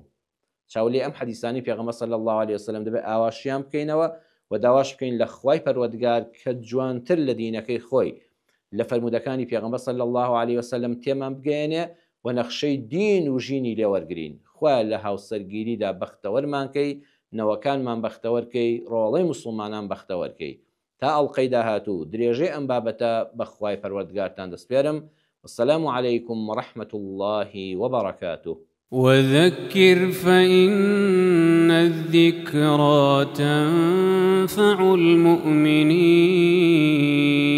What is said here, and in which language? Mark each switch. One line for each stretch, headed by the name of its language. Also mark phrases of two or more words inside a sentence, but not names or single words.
Central Kurdish: چاولێ ئەم حەدیثانی پێغەمبەر
Arabic: صلی الله عليه وسلم
Central Kurdish: دەبێت ئاواشیان بکەینەوە و داواش بکەین لە خوای پەروەردگار کە جوانتر لە دینەکەی خۆی لە فەرمودەکانی پێغەمبەر
Arabic: صلی الله عليه وسلم
Central Kurdish: تێمان بگەێنێ و نەخشەی دین و ژینی لێوەرگرین خوا لە هاوسەرگیریدا بەختەوەرمانکەی نەوەکانمان بەختەوەرکەی ڕۆڵەی موسڵمانان بەختەوەرکەی تا ئەڵقەی داهاتوو درێژەی ئەم بابەتە بەخوای پەروەردگارتان دەسپێرم.
Arabic: والسلام عليكم ورحمة الله وبركاته. وذكر فإن الذكرى تنفع المؤمنين